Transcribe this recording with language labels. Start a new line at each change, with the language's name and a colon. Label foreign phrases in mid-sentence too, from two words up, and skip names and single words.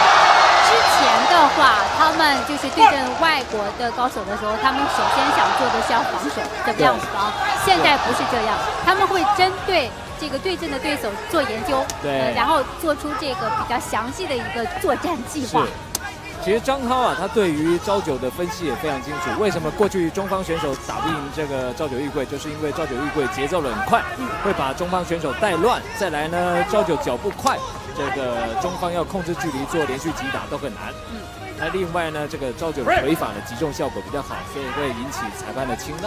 Chinese: 之前的话，他们就是对阵外国的高手的时候，他们首先想做的是要防守，怎么样防？现在不是这样，他们会针对这个对阵的对手做研究，然后做出这个比较详细的一个作战计划。其實張濤啊，他對於朝九的分析也非常清楚。為什麼過去中方選手打不贏這個朝九玉貴，就是因為朝九玉貴節奏很快，會把中方選手帶亂。再來呢，朝九腳步快，這個中方要控制距離做連續擊打都很難。那另外呢，這個朝九腿法的擊中效果比較好，所以會引起裁判的青睞。